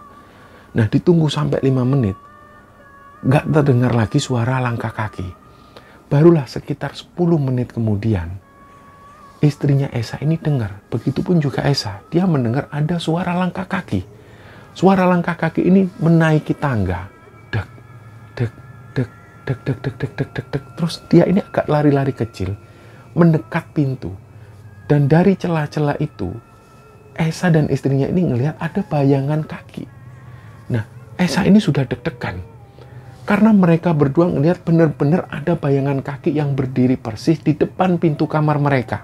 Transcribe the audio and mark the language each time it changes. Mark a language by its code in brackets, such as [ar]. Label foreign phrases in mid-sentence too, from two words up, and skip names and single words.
[id] Nah, ditunggu sampai 5 menit. Nggak terdengar lagi suara langkah kaki. Barulah sekitar 10 menit kemudian, istrinya Esa ini dengar. Begitupun juga Esa. Dia mendengar ada suara langkah kaki. Suara langkah kaki ini menaiki tangga. Dek, dek, dek, dek, dek, dek, dek, dek, dek, dek. Terus dia ini agak lari-lari kecil, mendekat pintu. Dan dari celah-celah itu, Esa dan istrinya ini ngelihat ada bayangan kaki. Nah, Esa ini sudah deg-degan. Karena mereka berdua ngelihat benar-benar ada bayangan kaki yang berdiri persis di depan pintu kamar mereka.